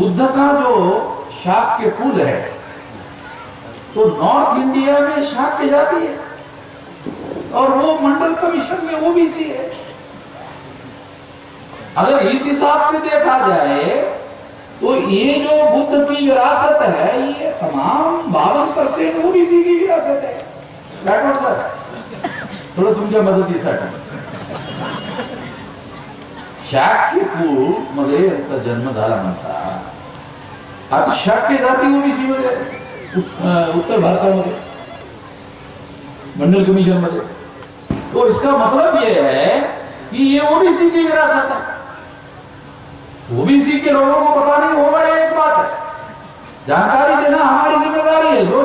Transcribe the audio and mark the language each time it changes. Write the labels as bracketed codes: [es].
[hi] बुद्ध का जो शाक्य कुल है, तो नॉर्थ इंडिया में शाक्य जाति है और वो मंडल कमीशन में ओबीसी है। अगर इस हिसाब से देखा जाए तो ये जो बुद्ध की विरासत है ये तमाम 52% ओबीसी की विरासत है। [mr] राठौर सर थोडं तुमच्या मदतीसाठी, शाक्य कुल मध्ये यांचा जन्म झाला म्हणतात। आता शाक्य जाती ओबीसी मध्ये उत्तर भारतामध्ये मंडल कमीशन मध्ये, [hi] तो इसका मतलब ये है कि ये ओबीसी की विरासत है। ओबीसी के लोगों को पता नहीं होगा, ये एक बात है, जानकारी देना हमारी जिम्मेदारी है।